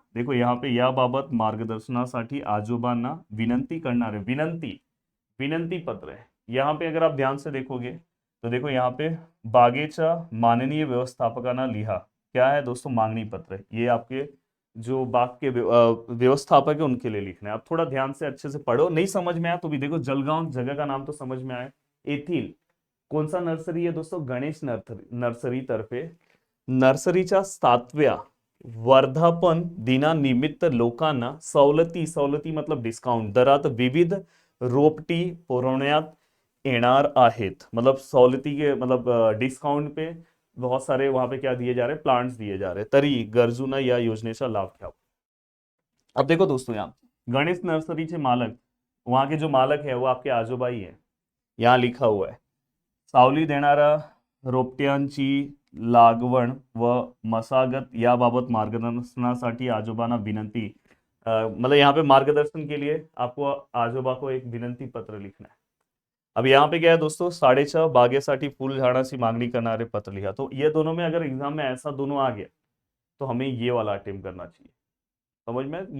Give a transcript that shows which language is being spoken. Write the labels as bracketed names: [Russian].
[Hindi] देखो यहाँ पे [Marathi] याबाबत मार्गदर्शनासाठी आजोबांना विनंती करणारे, विनंती विनंती पत्र है। [Hindi] यहाँ पे अगर आप ध्यान से देखोगे तो देखो यहाँ पे [Marathi] बागेचा माननीय व्यवस्थापकांना लिहा। [Hindi] क्या है दोस्तों, मांगनी पत्र है। ये आपके जो बाग के व्यवस्थापक है उनके लिए लिखना है। आप थोड़ा ध्यान से अच्छे से पढ़ो, नहीं समझ में आया तो भी देखो, जलगांव जगह का नाम तो समझ में आया। [Marathi] एथील [Hindi] कौन सा नर्सरी है दोस्तों, [Marathi] गणेश नर्सरी तर्फे नर्सरीच्या 7व्या वर्धापन दिनानिमित्त लोकांना सवलती, सवलती मतलब डिस्काउंट दरात विविध रोपटी पुरवण्यात येणार आहेत। [Hindi] मतलब सवलती के मतलब डिस्काउंट पे बहुत सारे वहां पे क्या दिए जा रहे हैं, प्लांट्स दिए जा रहे हैं। [Marathi] तरी गरजूंना या योजनेचा लाभ घ्यावा। [Hindi] अब देखो दोस्तों, यहाँ गणेश नर्सरी के मालक, वहां के जो मालक है वो आपके आजोबा ही है। यहाँ लिखा हुआ है, [Marathi] सावली देणारा रोपट्यांची लागवण व मशागत याबाबत मार्गदर्शनासाठी आजोबांना विनंती। [Hindi] मतलब यहाँ पे मार्गदर्शन के लिए आपको आजोबा को एक विनंती पत्र लिखना है। अब यहाँ पे क्या है दोस्तों, 6:30 [Marathi] बागेसाठी फूल झाडाची मागणी करणारे पत्र [Hindi] लिखा। तो ये दोनों में अगर एग्जाम में ऐसा दोनों आ गया तो हमें ये वाला अटेम्प्ट करना चाहिए। समझ में?